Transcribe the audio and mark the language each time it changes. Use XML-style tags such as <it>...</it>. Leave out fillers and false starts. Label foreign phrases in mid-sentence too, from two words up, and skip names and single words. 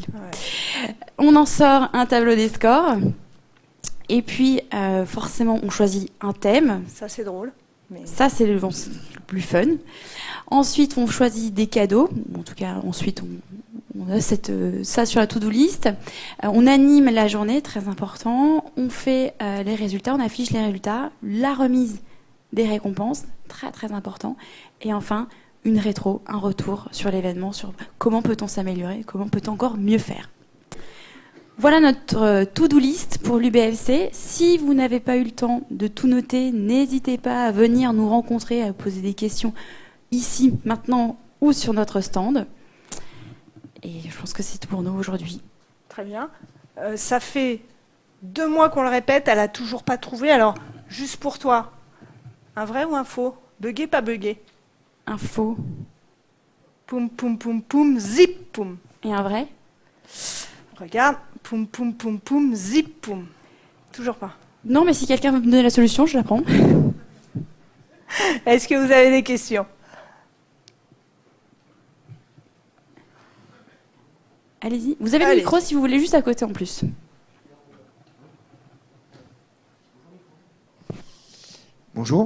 <fr>Ouais. On en sort un tableau des scores, et puis, forcément, on choisit un thème. Ça, c'est drôle. Mais... Ça, c'est le plus fun. Ensuite, on choisit des cadeaux. En tout cas, ensuite, on a ça sur la</fr> <en>to-do list.</en> <fr>On anime la journée, très important. On fait les résultats, on affiche les résultats. La remise des récompenses, très très important. Et enfin, une rétro, un retour sur l'événement, sur comment peut-on s'améliorer, comment peut-on encore mieux faire. Voilà notre</fr> <en>to-do list</en> <fr>pour l'UBFC. Si vous n'avez pas eu le temps de tout noter, n'hésitez pas à venir nous rencontrer, à poser des questions ici, maintenant ou sur notre stand. Et je pense que c'est tout pour nous aujourd'hui. Très bien. Ça fait 2 mois qu'on le répète, elle n'a toujours pas trouvé. Alors, juste pour toi, un vrai ou un faux ? Bugué, pas bugué ? Un faux. Poum, poum, poum, poum, zip, poum. Et un vrai ? Regarde, poum, poum, poum, poum, zip, poum. Toujours pas. Non, mais si quelqu'un veut me donner la solution, je la prends. Est-ce que vous avez des questions ? Allez-y. Vous avez le micro si vous voulez, juste à côté en plus. Bonjour.</fr>